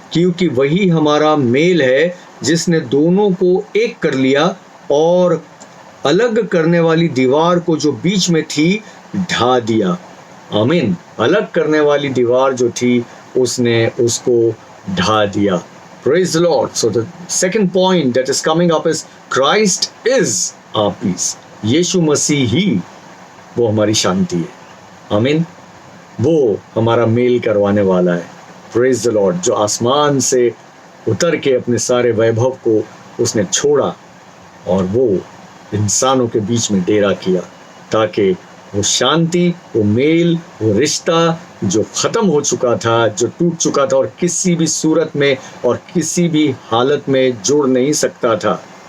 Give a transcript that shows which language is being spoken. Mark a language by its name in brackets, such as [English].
[Hindi] क्योंकि वही हमारा मेल है जिसने दोनों को एक कर लिया और अलग करने वाली दीवार को जो बीच में थी ढा दिया। आमीन। अलग करने वाली दीवार जो थी उसने उसको ढा दिया। [English] Praise the Lord. So the second point that is coming up is Christ is our peace. [Hindi] यीशु मसीह ही वो हमारी शांति है। आमीन। वो हमारा मेल करवाने वाला है। [English] Praise the Lord. [Hindi] जो आसमान से उतर के अपने सारे वैभव को उसने छोड़ा और वो इंसानों के बीच में डेरा किया, ताकि वो शांति, वो मेल, वो रिश्ता जो ख़त्म हो चुका था, जो टूट चुका था और किसी भी सूरत में और किसी भी हालत में जुड़ नहीं सकता था,